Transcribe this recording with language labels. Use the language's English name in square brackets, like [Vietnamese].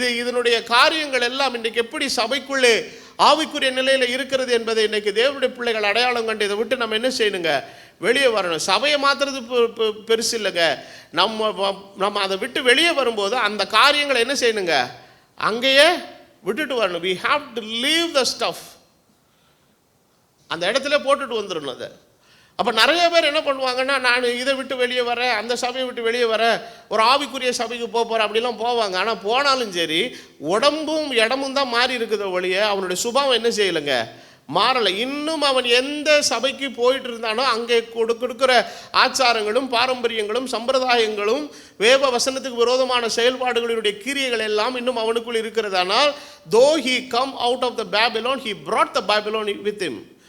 [Tamil] இதனுடைய காரியங்கள் எல்லாம் இன்றைக்கு எப்படி சபைக்குள்ளே ஆவிக்குரிய நிலையில் இருக்கிறது என்பதை இன்றைக்கு தேவனுடைய பிள்ளைகள் அடையாளம் கண்டு இதை விட்டு நம்ம என்ன செய்யணுங்க, வெளியே வரணும். சபையை மாற்றுறது பெருசு இல்லைங்க, நம்ம அதை விட்டு வெளியே வரும்போது அந்த காரியங்களை என்ன செய்யணுங்க, அங்கேயே விட்டுட்டு வரணும். [English] we have to leave the stuff, [Tamil] அந்த இடத்துல போட்டுட்டு வந்துடணும் அதை. அப்போ நிறைய பேர் என்ன பண்ணுவாங்கன்னா, நான் இதை விட்டு வெளியே வரேன், அந்த சபையை விட்டு வெளியே வரேன், ஒரு ஆவிக்குரிய சபைக்கு போகிறேன் அப்படிலாம் போவாங்க. ஆனால் போனாலும் சரி உடம்பும் இடமும் தான் மாறி இருக்குத ஒழிய அவனுடைய சுபாவம் என்ன செய்யலைங்க, மாறலை. இன்னும் அவன் எந்த சபைக்கு போயிட்டு இருந்தானோ அங்கே கொடுக்குற ஆச்சாரங்களும் பாரம்பரியங்களும் சம்பிரதாயங்களும் வேத வசனத்துக்கு விரோதமான செயல்பாடுகளுடைய கிரியைகள் எல்லாம் இன்னும் அவனுக்குள் இருக்கிறதானால், [English] though he come out of the Babylon, he brought the Babylon with him.